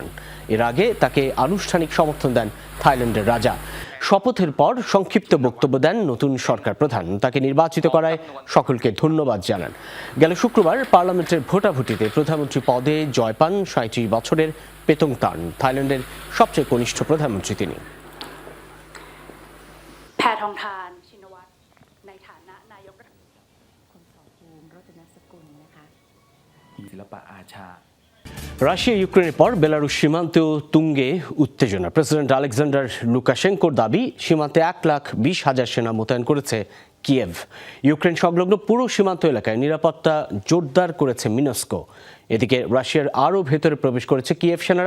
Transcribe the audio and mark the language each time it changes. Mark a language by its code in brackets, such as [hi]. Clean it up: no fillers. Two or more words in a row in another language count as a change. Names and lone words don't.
[bn] এর আগে তাকে আনুষ্ঠানিক সমর্থন দেন থাইল্যান্ডের রাজা। শপথের পর সংক্ষিপ্ত বক্তব্য দেন নতুন সরকার প্রধান। তাকে নির্বাচিত করায় সকলকে ধন্যবাদ জানান। গেল শুক্রবার পার্লামেন্টের ভোটাভুটিতে প্রধানমন্ত্রী পদে জয় পান 37 বছরের পেতংতার্ন। থাইল্যান্ডের সবচেয়ে কনিষ্ঠ প্রধানমন্ত্রী তিনি। [th] แพทองธารชินวัตรในฐานะนายกรัฐมนตรีคุณสรภูมิ รจนสกุลนะคะศิลปะอาชา [bn] রাশিয়া ইউক্রেনের পর বেলারুশ সীমান্তেও তুঙ্গে উত্তেজনা। প্রেসিডেন্ট আলেকজান্ডার লুকাশেঙ্কোর দাবি, সীমান্তে 1,20,000 সেনা মোতায়েন করেছে কিয়েভ। ইউক্রেন সংলগ্ন পুরো সীমান্ত এলাকায় নিরাপত্তা জোরদার করেছে মিনস্কো। এদিকে রাশিয়ার আরও ভেতরে প্রবেশ করেছে কিয়েভ সেনারা।